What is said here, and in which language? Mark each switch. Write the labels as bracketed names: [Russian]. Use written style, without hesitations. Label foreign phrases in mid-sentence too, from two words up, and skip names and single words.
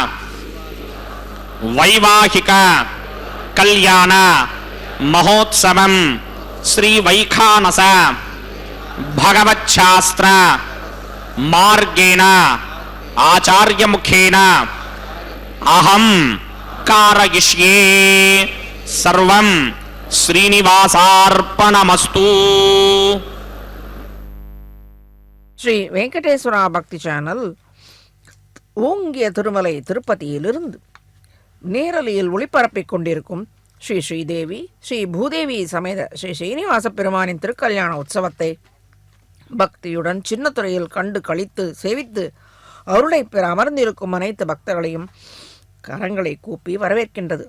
[Sanskrit] వైవాహిక కళ్యాణ మహోత్సవం శ్రీ వైఖానస భగవచ్ఛాస్త్ర మార్గేణ ఆచార్యముఖేన అహం కారయిష్యే సర్వం శ్రీనివాసార్పణమస్తు. [Tamil] ஸ்ரீ வெங்கடேஸ்வரா பக்தி சேனல் ஓங்கிய திருமலை திருப்பதியிலிருந்து நேரலையில் ஒளிபரப்பிக் கொண்டிருக்கும் ஸ்ரீ ஸ்ரீதேவி ஸ்ரீ பூதேவி சமேத ஸ்ரீ ஸ்ரீனிவாச பெருமானின் திருக்கல்யாண உற்சவத்தை பக்தியுடன் சின்னத்துறையில் கண்டு கழித்து சேவித்து அருளை பெற அமர்ந்திருக்கும் அனைத்து பக்தர்களையும் கரங்களை கூப்பி வரவேற்கின்றது.